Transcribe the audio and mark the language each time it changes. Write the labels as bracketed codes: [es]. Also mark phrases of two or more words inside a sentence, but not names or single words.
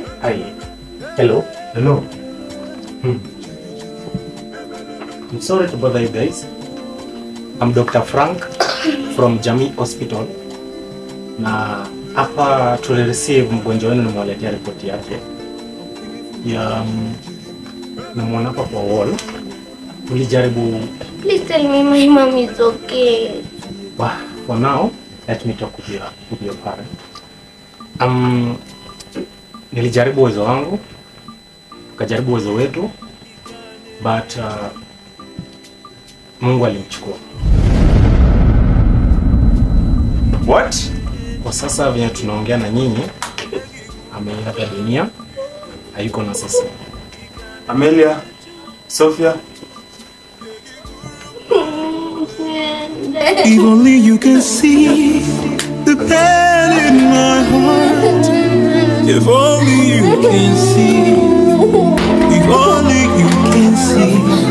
[en] Hi. Hello? Hello? I'm sorry to bother you guys. I'm Dr. Frank. from Jamii Hospital. [sw] Na hapa tulireceive mgonjwa wenu, nimewaletea ripoti yake. Ya namwona hapa kwa wall. Tulijaribu. [en] Please tell me my mom is okay. For now, let me talk with your parent. [sw] Nilijaribu uwezo wangu, tukajaribu uwezo wetu, but Mungu alimchukua. [en] What? [sw] Kwa sasa vile tunaongea na nyinyi, ameaga dunia, hayuko na sisi. Amelia, Sophia. [en] If only you can see the pain in my heart. If only you can see. If only you can see.